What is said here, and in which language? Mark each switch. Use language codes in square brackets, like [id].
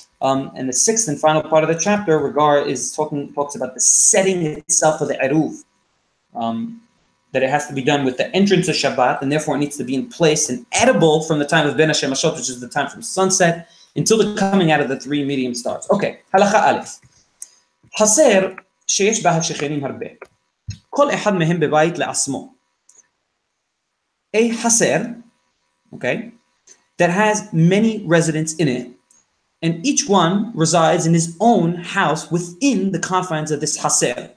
[en] And the sixth and final part of the chapter talks about the setting itself of the eruv, that it has to be done with the entrance of Shabbat, and therefore it needs to be in place and edible from the time of Ben HaShemashot, which is the time from sunset, until the coming out of the 3 medium stars. [he] Okay, הלכה א', חסר שיש בה שכנים הרבה. כל אחד מהם בבית לעצמו. [en] A חסר, okay, that has many residents in it, and each one resides in his own house within the confines of this haser.